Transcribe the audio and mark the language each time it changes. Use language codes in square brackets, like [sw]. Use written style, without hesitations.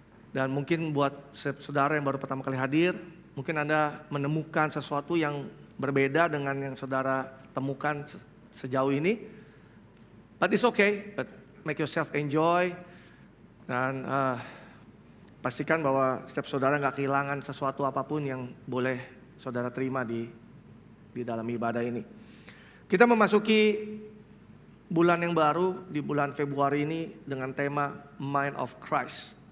[id] Dan mungkin buat saudara yang baru pertama kali hadir, mungkin Anda menemukan sesuatu yang berbeda dengan yang saudara temukan sejauh ini. [en] But it's okay, but make yourself enjoy. [id] Dan pastikan bahwa setiap saudara gak kehilangan sesuatu apapun yang boleh saudara terima di dalam ibadah ini. Kita memasuki bulan yang baru di bulan Februari ini dengan tema Mind of Christ.